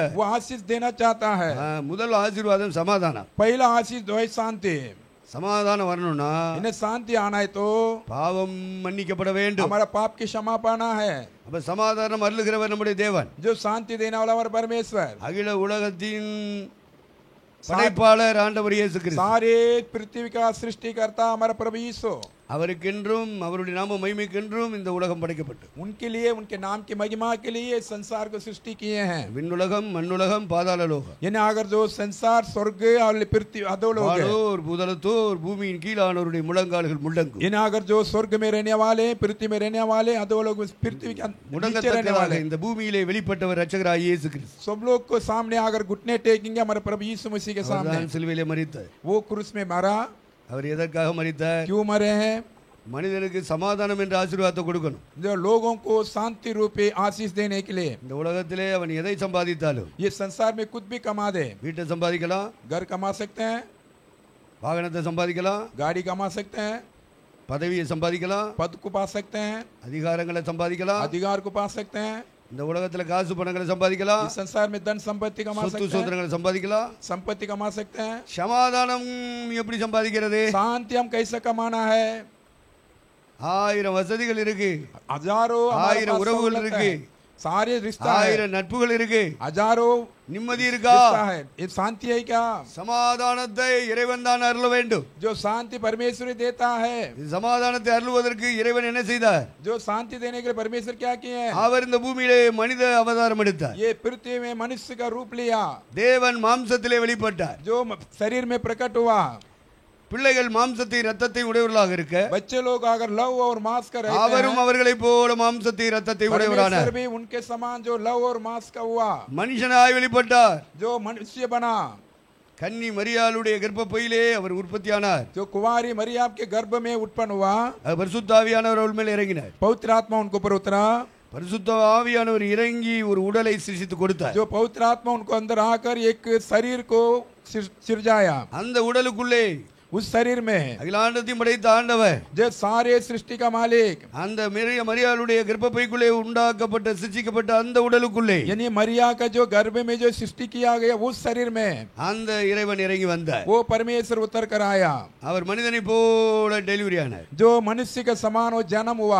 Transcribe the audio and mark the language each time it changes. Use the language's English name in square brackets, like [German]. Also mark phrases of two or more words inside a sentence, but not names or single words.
[Hindi] वो आशीष देना चाहता है। [Tamil] முதல் ஆசீர்வாதம் சமாதானம். [Hindi] पहला आशीष जो है शांति। [Tamil] சமாதானம் வரணும்னா [Hindi] इन्हें शांति आना है तो [Tamil] பாவம் மன்னிக்கப்பட வேண்டும். [Hindi] हमारा पाप की क्षमा पाना है. [Tamil] அப்ப சமாதானம் அருளுகிறவர் நம்முடைய தேவன். [Hindi] जो शांति देने वाला हमारा परमेश्वर, [Tamil] அகில உலகத்தின் படைப்பாளர் ஆண்டவர் இயேசு கிறிஸ்து. [Hindi] सारे पृथ्वी का सृष्टिकर्ता हमारा प्रभु यीशु, [Tamil] அவருக்கென்றும் அவருடைய நாம மகிமைக்கென்றும் இந்த உலகம் படைக்கப்பட்டு [Hindi] उनके लिए, उनके नाम की महिमा के लिए संसार को सृष्टि किए हैं. [Tamil] விண்ணுலகம் மண்ணுலகம் பாதாள லோகம் [Hindi] यानी अगर जो संसार स्वर्ग और पृथ्वी अधोलोक है, [Tamil] வானோர் பூதலத்தோர் பூமியின் கீழானோருடைய முழங்கால்கள் முழங்கும். [Hindi] यानी अगर जो स्वर्ग में रहने वाले, पृथ्वी में रहने वाले, अधोलोक में पृथ्वी के नीचे रहने वाले, [Tamil] இந்த பூமியிலே வெளிப்பட்டவர் இரட்சகராகிய இயேசு கிறிஸ்து. [Hindi] सब लोग को सामने अगर घुटने टेकेंगे हमारे प्रभु यीशु मसीह के सामने, [Tamil] அவர்தான் சிலுவையிலே மரித்தார். [Hindi] वो क्रूस में मरा. [Tamil] அவர் எதற்காக மரித்தார்? [Hindi] क्यों मरे हैं? [Tamil] மனிதனுக்கு சமாதானம் என்ற ஆசீர்வாதத்தை கொடுக்கணும். [Hindi] जो लोगों को शांति रूपी आशीष देने के लिए. [Tamil] இந்த உலகத்திலே அவன் எதை சம்பாதித்தாலும், [Hindi] ये संसार में कुछ भी कमा दे, [Tamil] வீட்டை சம்பாதிக்கலாம், [Hindi] घर कमा सकते हैं, [Tamil] வாகனத்தை சம்பாதிக்கலாம், [Hindi] गाड़ी कमा सकते हैं, [Tamil] பதவியை சம்பாதிக்கலாம், [Hindi] पद को पा सकते हैं, [Tamil] அதிகாரங்களை சம்பாதிக்கலாம், [Hindi] अधिकार को पा सकते हैं, [Tamil] இந்த உலகத்துல காசு பணங்களை சம்பாதிக்கலாம், [Hindi] इस संसार में धन संपत्ति कमा [Tamil] சொத்து [Hindi] सकते हैं, [Tamil] சுதந்திரங்களை சம்பாதிக்கலாம். [Hindi] संपत्ति कमा सकते हैं. [Tamil] சமாதானம் எப்படி சம்பாதிக்கிறது? [Hindi] शांति हम कैसे कमाना है? [Tamil] 1000 வசதிகள் இருக்கு, [Hindi] हजारों हमारे 1000 पास [Tamil] உறவுகள் [Hindi] सहूलत [Tamil] இருக்கு, [Hindi] है, सारे रिश्ता है, [Tamil] 1000 நட்புகள் இருக்கு, [Hindi] हजारों [Tamil] நிம்மதி இருக்கா? [Hindi] रिश्ता है. ये शांति है क्या? [Tamil] சமாதானத்தை இறைவன் தான் அருள வேண்டும். [Hindi] जो शांति परमेश्वर देता है. [Tamil] இந்த சமாதானத்தை அருளுவதற்கு இறைவன் என்ன செய்தார்? [Hindi] जो शांति देने के लिए परमेश्वर क्या किए हैं? [Tamil] அவர் இந்த பூமியிலே மனித அவதாரம் எடுத்தார். [Hindi] ये पृथ्वी में मनुष्य का रूप लिया, [Tamil] தேவன் மாம்சத்திலே வெளிப்பட்டார். [Hindi] जो शरीर में प्रकट हुआ. [Tamil] பிள்ளைகள் மாம்சத்தை இரத்தத்தை உடையவர்களாக இருக்க, [Hindi] बच्चे लोग अगर लव और मांस का रहते [Tamil] அவரும் [Hindi] हैं, [Tamil] அவர்களைப் போல மாம்சத்தை இரத்தத்தை உடையவரானார். [Hindi] परमेश्वर भी उनके समान जो लव और मांस का हुआ, [Tamil] மனுஷனாய் வெளிப்பட்டார். [Hindi] जो मनुष्य बना, [Tamil] கன்னி மரியாளுடைய கர்ப்பப்பையிலே அவர் உற்பத்தியானார். [Hindi] जो कुंवारी मरियम के गर्भ में उत्पन्न हुआ, [Tamil] பரிசுத்த ஆவியானவர் அவள் மேல் இறங்கினார். [Hindi] पवित्र आत्मा उनको ऊपर उतरा. [Tamil] பரிசுத்த ஆவியானவர் இறங்கி ஒரு உடலை சிருஷ்டித்து கொடுத்தார். [Hindi] जो पवित्र आत्मा उनको अंदर आकर एक शरीर को सिरजाया. [Tamil] அந்த உடலுக்குள்ளே [Hindi] उस शरीर में [Tamil] அகிலாண்டத்தையும் படைத்த ஆண்டவர், [Hindi] जो सारे सृष्टि का मालिक, [Tamil] அந்த மரியாளுடைய கர்ப்பப்பைக்குள்ளே உண்டாக்கப்பட்ட சிருஷ்டிக்கப்பட்ட அந்த உடலுக்குள்ளே, [Hindi] यानी मरिया का जो गर्भ में जो सृष्टि किया गया उस शरीर में [Tamil] அந்த இறைவன் இறங்கி வந்தார். [Hindi] वो परमेश्वर उतर कर आया. [Tamil] அவர் மனிதனை போல டெலிவரி ஆனார். [Hindi] जो मनुष्य के समान वो जन्म हुआ.